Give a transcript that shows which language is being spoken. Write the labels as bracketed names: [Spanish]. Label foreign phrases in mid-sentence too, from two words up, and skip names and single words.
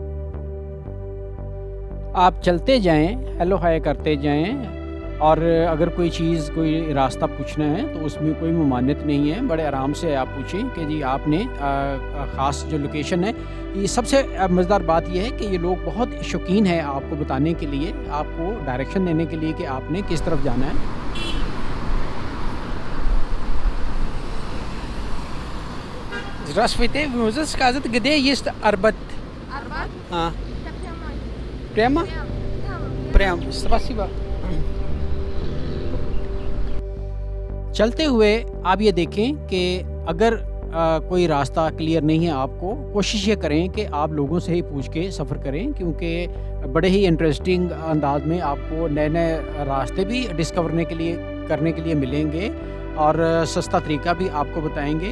[Urdu] آپ چلتے جائیں، ہیلو ہائے کرتے جائیں، اور اگر کوئی چیز، کوئی راستہ پوچھنا ہے تو اس میں کوئی ممانعت نہیں ہے، بڑے آرام سے آپ پوچھیں کہ جی آپ نے خاص جو لوکیشن ہے۔ یہ سب سے مزیدار بات یہ ہے کہ یہ لوگ بہت شوقین ہیں آپ کو بتانے کے لیے، آپ کو ڈائریکشن دینے کے لیے کہ آپ نے کس طرف جانا ہے۔ [Russian] Здравствуйте, вы можете сказать, где есть Арбат? Арбат? А, Это прямой. прямо? Прям. Прям, спасибо۔ [Urdu] چلتے ہوئے آپ یہ دیکھیں کہ اگر کوئی راستہ کلیئر نہیں ہے آپ کو، کوشش یہ کریں کہ آپ لوگوں سے ہی پوچھ کے سفر کریں، کیونکہ بڑے ہی انٹرسٹنگ انداز میں آپ کو نئے نئے راستے بھی ڈسکور کرنے کے لیے ملیں گے اور سستا طریقہ بھی آپ کو بتائیں گے۔